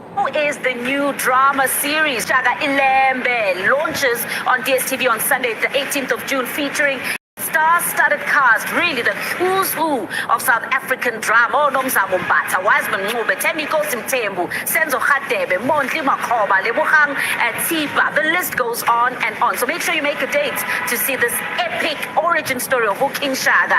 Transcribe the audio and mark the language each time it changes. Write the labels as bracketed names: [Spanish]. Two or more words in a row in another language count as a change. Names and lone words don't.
[English] is the new drama series. Shaka Ilembe launches on DSTV on Sunday, the 18th of June, featuring star-studded cast, really the who's who of South African drama. Oh, Nomzamo Mbata, Wiseman Mube, Temiko Simtembu, Senzo Khatebe, Mondli Makhoba, Lebogang Tiba. The list goes on and on. So make sure you make a date to see this epic origin story of King Shaka.